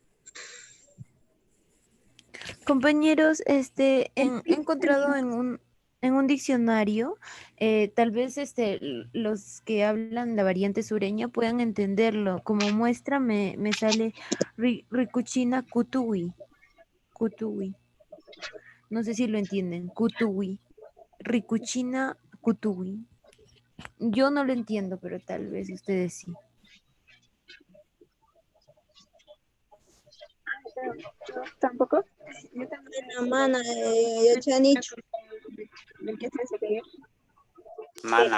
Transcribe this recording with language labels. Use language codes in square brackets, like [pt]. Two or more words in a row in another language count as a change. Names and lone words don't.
[es] Compañeros, he encontrado en un... en un diccionario, tal vez los que hablan la variante sureña puedan entenderlo. Como muestra me sale [qu] Ricuchina Cutuwi. [es] Cutuwi. No sé si lo entienden. Cutuwi. [qu] Ricuchina Cutuwi. [es] Yo no lo entiendo, pero tal vez ustedes sí. Yo tampoco. Yo también. Mana, ya te han dicho. ¿Qué se hace? Mana.